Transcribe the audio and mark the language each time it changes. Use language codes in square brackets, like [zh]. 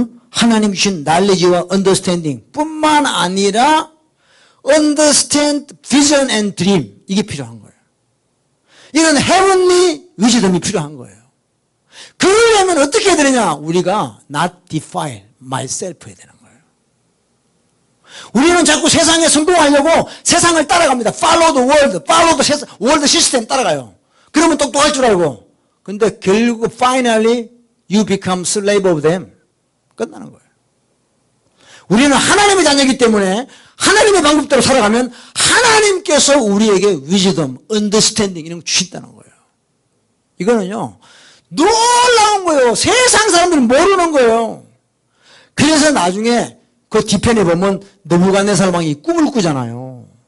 [ko] 하나님 주신 knowledge와 understanding 뿐만 아니라 [en] understand vision and dream [ko] 이게 필요한 거예요. 이런 heavenly wisdom이 필요한 거예요. 그러려면 어떻게 해야 되느냐? 우리가 [en] not defile myself [ko] 해야 되는 거예요. 우리는 자꾸 세상에 성공하려고 세상을 따라갑니다. [en] Follow the world, follow the world system [ko] 따라가요. 그러면 똑똑할 줄 알고. 근데 결국 [en] finally you become slave of them. [ko] 끝나는 거예요. 우리는 하나님의 자녀이기 때문에 하나님의 방법대로 살아가면 하나님께서 우리에게 wisdom, understanding 이런 거 주신다는 거예요. 이거는요. 놀라운 거예요. 세상 사람들은 모르는 거예요. 그래서 나중에 그 뒤편에 보면 느부갓네살 왕이 꿈을 꾸잖아요.